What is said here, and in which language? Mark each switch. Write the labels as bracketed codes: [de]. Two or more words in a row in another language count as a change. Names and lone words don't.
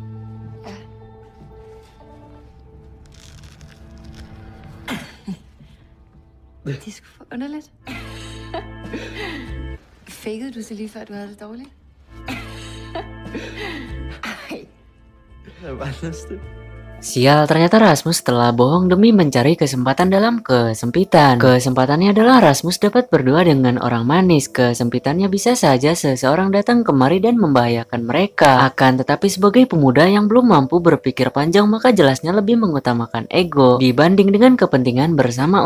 [da] Det er sgu for underligt. Fakede du så lige før, du havde det dårligt? Ej, [id] Sial, ternyata Rasmus telah bohong demi mencari kesempatan dalam kesempitan. Kesempatannya adalah Rasmus dapat berdua dengan orang manis. Kesempitannya bisa saja seseorang datang kemari dan membahayakan mereka. Akan tetapi sebagai pemuda yang belum mampu berpikir panjang, maka jelasnya lebih mengutamakan ego dibanding dengan kepentingan bersama.